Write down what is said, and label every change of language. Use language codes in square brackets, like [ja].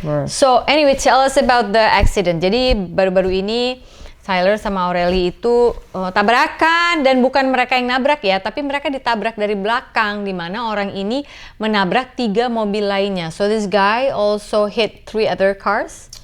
[en] So anyway, tell us about the accident. [id] Jadi baru-baru ini Tyler sama Aurelie itu tabrakan, dan bukan mereka yang nabrak ya, tapi mereka ditabrak dari belakang, di mana orang ini menabrak 3 mobil lainnya. [en] So this guy also hit 3 other cars?